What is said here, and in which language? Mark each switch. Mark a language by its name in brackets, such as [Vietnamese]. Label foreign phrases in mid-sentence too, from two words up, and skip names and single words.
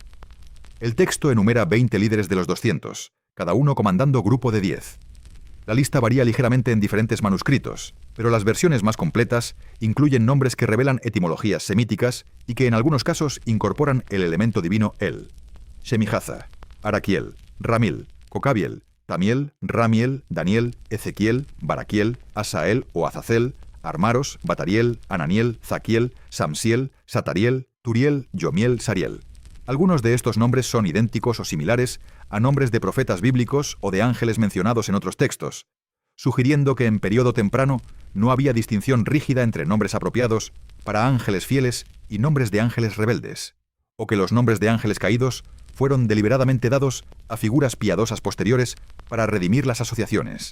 [Spanish] El texto enumera 20 líderes de los 200, cada uno comandando grupo de 10. La lista varía ligeramente en diferentes manuscritos, pero las versiones más completas incluyen nombres que revelan etimologías semíticas y que en algunos casos incorporan el elemento divino El. Shemi Hassah, Araquiel, Ramil, Cocabiel, Tamiel, Ramiel, Daniel, Ezequiel, Baraquiel, Asael o Azazel, Armaros, Batariel, Ananiel, Zaquiel, Samsiel, Satariel, Turiel, Yomiel, Sariel. Algunos de estos nombres son idénticos o similares a nombres de profetas bíblicos o de ángeles mencionados en otros textos, sugiriendo que en período temprano no había distinción rígida entre nombres apropiados para ángeles fieles y nombres de ángeles rebeldes, o que los nombres de ángeles caídos fueron deliberadamente dados a figuras piadosas posteriores para redimir las asociaciones.